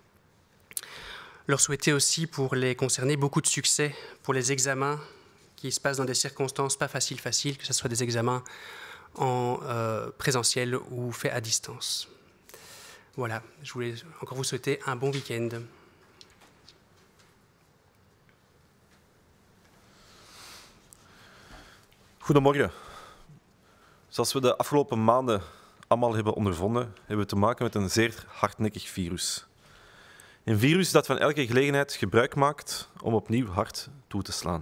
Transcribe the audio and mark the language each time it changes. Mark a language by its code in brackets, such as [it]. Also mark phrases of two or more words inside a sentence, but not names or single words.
[fr] Leur souhaiter aussi pour les concernés beaucoup de succès pour les examens qui se passent dans des circonstances pas faciles, que ce soit des examens en présentiel ou faits à distance. Voilà, je voulais encore vous souhaiter un bon week-end. [nl] Goedemorgen. Zoals we de afgelopen maanden allemaal hebben ondervonden, hebben we te maken met een zeer hardnekkig virus. Een virus dat van elke gelegenheid gebruik maakt om opnieuw hard toe te slaan.